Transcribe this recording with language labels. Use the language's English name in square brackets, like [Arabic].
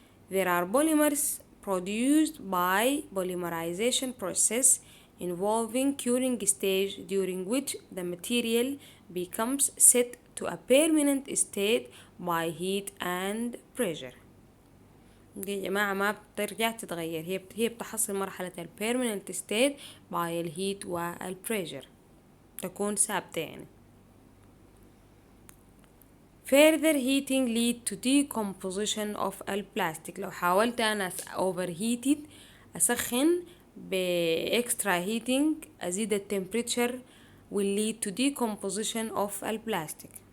[English] There are polymers produced by polymerization process involving curing stage during which the material becomes set to a permanent state by heat and pressure. [Arabic] دي يا جماعة ما بترجع تتغير، هي بتحصل مرحلة [English] البيرمننت state by الهيت والبريشر، [Arabic] تكون ثابتة يعني. [English] further heating lead to decomposition of البلاستيك. [Arabic] لو حاولت أنا [English] overheated [Arabic] أسخن [English] extra heating [Arabic] أزيد [English] التمبريتشر will lead to decomposition of البلاستيك.